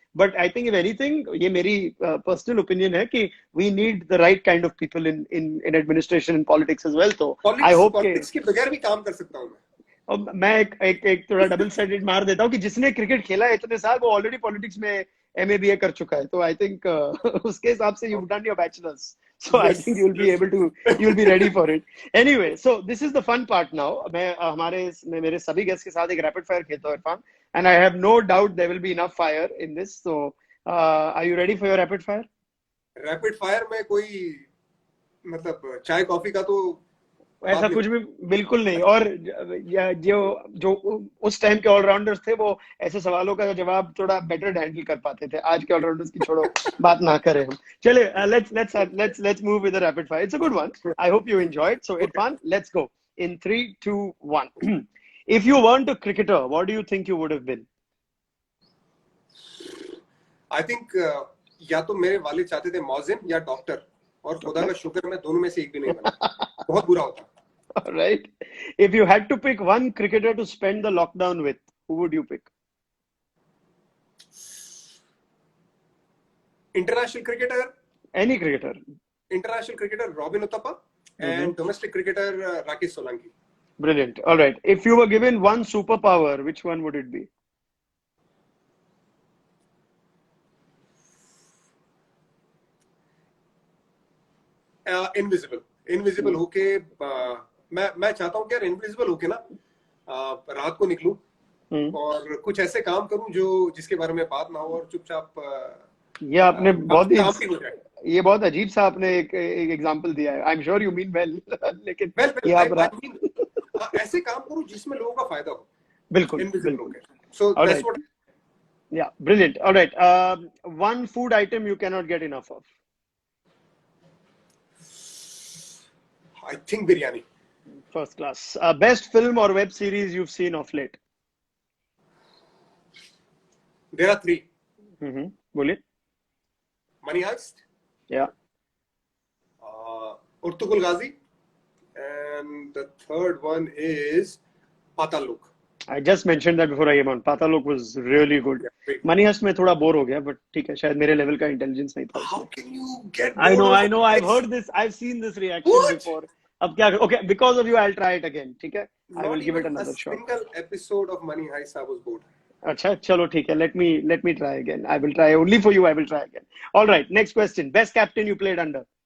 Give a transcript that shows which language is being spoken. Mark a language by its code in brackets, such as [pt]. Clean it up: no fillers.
[en] but I think if anything, [hi] ये मेरी personal opinion है कि [en] We need the right kind of people in in in administration in politics as well. तो I hope के [hi] politics के बगैर भी काम कर सकता हूँ मैं। और मैं एक थोड़ा डबल साइडेड मार देता हूँ कि जिसने क्रिकेट खेला है इतने साल, वो ऑलरेडी पॉलिटिक्स में MA BA कर चुका है, तो आई थिंक उसके हिसाब से [en] you've done your bachelor's, so I think you'll be able to, you'll be ready for it. Anyway, so this is the fun part now. [hi] मैं मेरे सभी गेस्ट के साथ एक रैपिड फायर खेलता हूँ Irfan, [en] and I have no doubt there will be enough fire in this. So are you ready for your rapid fire? [hi] Rapid fire में कोई मतलब चाय कॉफी का तो ऐसा कुछ भी बिल्कुल नहीं। और जो जो उस टाइम के ऑलराउंडर्स थे, वो ऐसे सवालों का जवाब थोड़ा बेटर हैंडल कर पाते थे। आज के ऑलराउंडर्स की छोड़ो, बात ना करें हम। [en] चले, let's move with the rapid fire. It's a good one. I hope you enjoyed. So Irfan, let's go in 3, 2, 1. If you weren't a cricketer, what do you think you would have been? [hi] I think या तो मेरे वालिद चाहते थे मौजिन या doctor, और खुदा का शुक्र मैं दोनों में से एक भी नहीं बना, बहुत बुरा होता। [en] All right. If you had to pick one cricketer to spend the lockdown with, who would you pick? International cricketer, Any cricketer. International cricketer Robin Uthappa, and domestic cricketer Rakesh Solanki. Brilliant. All right. If you were given one superpower, which one would it be? [hi] Invisible होके मैं चाहता हूँ कि यार invisible होके ना रात को निकलूं और कुछ ऐसे काम करूं जो जिसके बारे में बात ना हो, और चुपचाप ये आपने बहुत ही काम भी हो जाए। ये बहुत अजीब सा आपने एक एग्जांपल दिया है। [en] I am sure you mean well, [hi] लेकिन ये आप ऐसे काम करूं जिसमें लोगों का फायदा हो। बिल्कुल इनविजिबल बिल्कुल। होके। [en] So that's what. Yeah, brilliant. All right. One food item you cannot get enough of. I think biryani. First class. Best film or web series you've seen of late? There are 3. [hi] बोलिए. [en] Money Heist. Yeah. Urtugul Ghazi. And the third one is Patal Lok. I just mentioned that before I came on. Patal Lok was really good. Yeah, [hi] Money Heist में थोड़ा bore हो गया, but ठीक है, शायद मेरे level का intelligence नहीं था. [en] How can you get? I know. I've heard this. I've seen this reaction before. [hi] अब क्या? [en] Okay, because of you, I'll try it again. [hi] ठीक है? [en] I will give it another shot. Not even a single episode of Money Heist I was bored. [hi] अच्छा, चलो ठीक है. [en] Let me try again. I will try only for you. I will try again. All right. Next question. Best captain you played under?